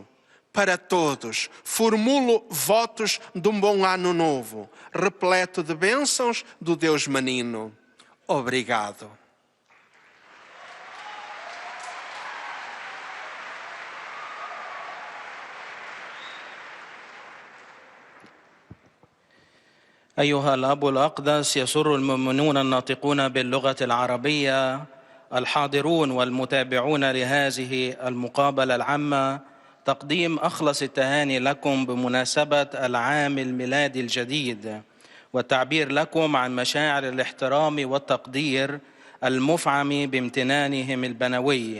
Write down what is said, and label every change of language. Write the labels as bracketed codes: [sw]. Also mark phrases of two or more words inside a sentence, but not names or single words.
[pt] Para todos, formulo votos de um bom ano novo, repleto de bênçãos do Deus menino. Obrigado. [ar] أيها الأب الأقدس، يسر المؤمنون الناطقون باللغة العربية الحاضرون والمتابعون لهذه المقابلة العامة تقديم أخلص التهاني لكم بمناسبة العام الميلادي الجديد، والتعبير لكم عن مشاعر الاحترام والتقدير المفعم بامتنانهم البنوي.